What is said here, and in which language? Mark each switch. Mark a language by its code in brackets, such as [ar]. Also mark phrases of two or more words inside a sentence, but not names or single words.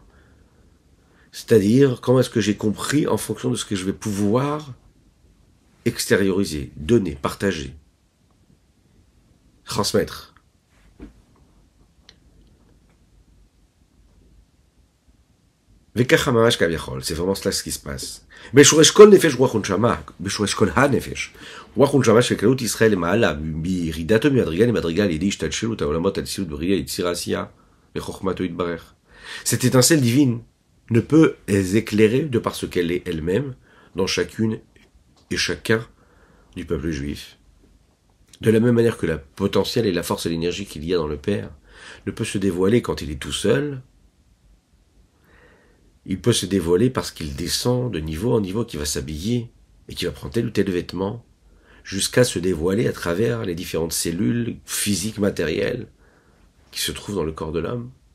[fr] C'est-à-dire, comment est-ce que j'ai compris en fonction de ce que je vais pouvoir extérioriser, donner, partager, transmettre. C'est vraiment cela ce qui se passe. [he] בשורש כל נפש רוח ונשמה, בשורש כל הנפש, רוח ונשמה של כללות ישראל למעלה, בירידתו ממדרגה למדרגה על ידי השתלשלות העולמות על ציוד בריאה, יציר עשייה, וחוכמתו יתברך. [fr] Cette étincelle divine ne peut éclairer de par ce qu'elle est elle-même dans chacune et chacun du peuple juif. De la même manière que la potentielle et la force et l'énergie qu'il y a dans le Père ne peut se dévoiler quand il est tout seul, il peut se dévoiler parce qu'il descend de niveau en niveau, qui va s'habiller et qui va prendre tel ou tel vêtement, jusqu'à se dévoiler à travers les différentes cellules physiques, matérielles, qui se trouvent dans le corps de l'homme.